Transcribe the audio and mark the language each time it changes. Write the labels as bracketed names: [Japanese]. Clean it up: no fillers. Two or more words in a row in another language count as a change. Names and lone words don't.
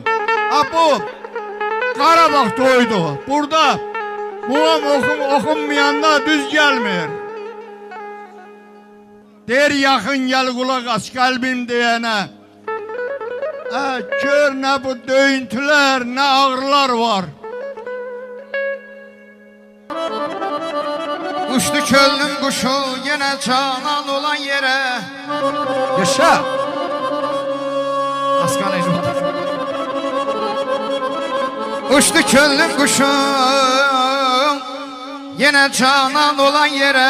[Azerbaijani] Ha bu Qarabağ toydu. Burada muğam oxunmayanda düz gəlmir. Der yaxın gəl qulaq as qəlbim deyənə. Gör nə bu döyüntülər, nə ağrılar var. [Turkish] Uçtu könlüm kuşu yine canan olan yere. [Azerbaijani] Yaşa. [Turkish] Askan Uçtu könlüm kuşu yine canan olan yere.